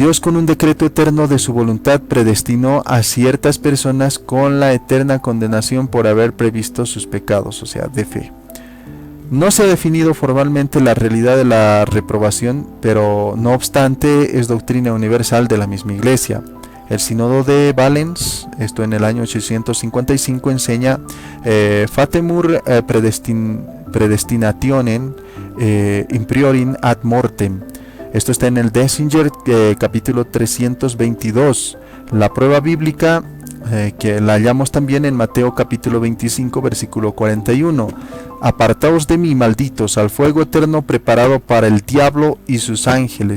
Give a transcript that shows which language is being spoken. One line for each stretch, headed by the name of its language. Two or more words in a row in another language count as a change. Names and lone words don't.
Spanish: Dios, con un decreto eterno de su voluntad, predestinó a ciertas personas con la eterna condenación por haber previsto sus pecados, o sea, de fe. No se ha definido formalmente la realidad de la reprobación, pero no obstante es doctrina universal de la misma Iglesia. El sínodo de Valens, esto en el año 855, enseña
Latin: Fatemur predestinationem impriorin ad mortem.
Spanish: Esto está en el Dessinger, capítulo 322. La prueba bíblica, que la hallamos también en Mateo capítulo 25, versículo 41. Apartaos de mí, malditos, al fuego eterno preparado para el diablo y sus ángeles.